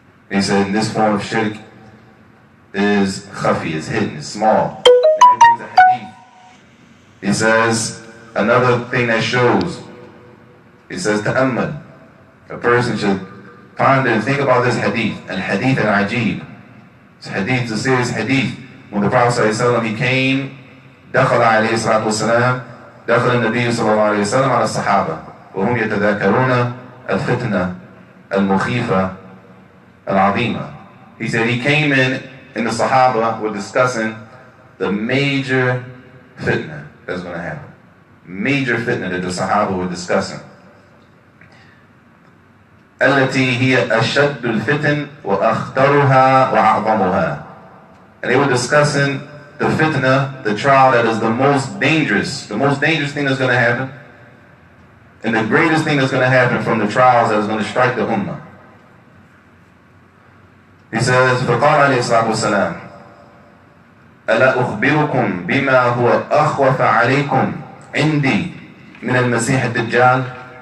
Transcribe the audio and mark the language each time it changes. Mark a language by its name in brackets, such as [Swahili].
[English] He said, and this form of shirk is khafi, is hidden, is small. Then he brings a hadith. He says, another thing that shows, he says, ta'ammad. A person should ponder and think about this hadith. Al-hadith al-ajib. This hadith is a serious hadith. When the Prophet ﷺ, he came, [Arabic] دخل عليه الصلاة والسلام, دخل النبي صلى الله عليه وسلم على الصحابة وهم يتذاكرون الفتنة المخيفة العظيمة. [English] He said he came in and the Sahaba were discussing the major fitna that's going to happen. Major fitna that the Sahaba were discussing. [Arabic] التي هي أشد الفتن وأخطرها وأعظمها. [English] And they were discussing the fitna, the trial that is the most dangerous thing that's going to happen, and the greatest thing that's going to happen from the trials that is going to strike the ummah. He says, [Arabic] فَقَالَ عَلَيْهِ الصَّلَاةُ وَالسَّلَامُ أَلَا أُخْبِرُكُمْ بِمَا هُوَ أَخْوَفَ عَلَيْكُمْ عِنْدِي مِنَ الْمَسِيحِ الدَّجَّالِ.